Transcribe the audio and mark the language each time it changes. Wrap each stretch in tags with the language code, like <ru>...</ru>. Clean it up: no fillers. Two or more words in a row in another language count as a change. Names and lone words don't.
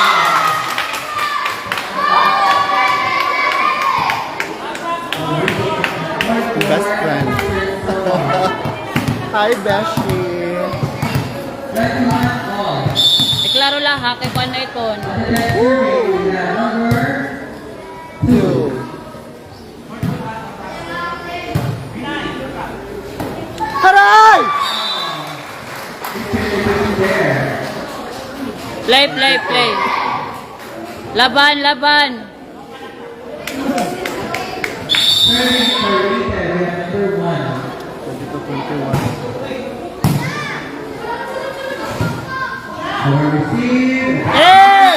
<en>Best friend. Hi, Beshi.</en> <war>Iklaro lang ha, kay Juan na iton.</war> <en>Two. Haray! Play, play, play.</en> <tl>Laban, laban. Hey!</tl>